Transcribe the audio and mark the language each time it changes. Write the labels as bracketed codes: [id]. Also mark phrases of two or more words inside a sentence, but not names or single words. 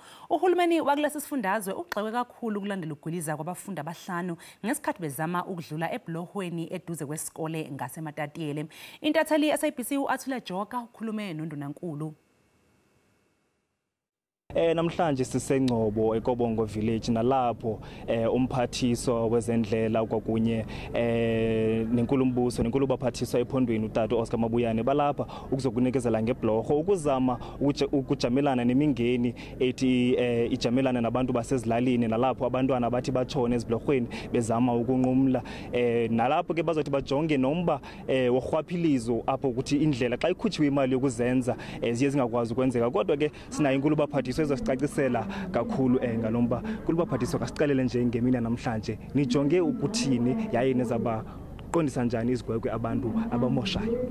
[zu] Uhulumeni wakulesasifundazwe ugxekwe kakhulu kulandela ukugwiliza kwabafundi abahlanu ngesikhathi bezama ukudlula ebhohweni eduze kwesikole ngase Matatiele. Intatheli SABC uAthula Joka ukhulume noNdunankulu. [xh] Namhlanje sisengcobo eKobongo village nalapho umphathiswa wezendlela kwakunye nenkulumbuso nenkulubaphathiswa ephondweni utata uOscar Mabuyane balapha ukuzokunikezela ngebhohwe ukuzama ukujamelana nemingeni ethi ijamelana nabantu basezilalini nalapho abantwana bathi batshone ezibhohweni bezama ukunqumla nalapho ke bazothi bajonge nomba worhwaphilizo apho ukuthi indlela xa ikhutshiwe imali yokuzenza ziye zingakwazi ukwenzeka kodwa ke sinayo inkulubaphathiswa ezosicacisela kakhulu ngalomba kulubaphathiswa kasicalele nje ngemini namhlanje nijonge ukuthini yaye nezaba qondisa njani izigwegwe abantu abamoshayo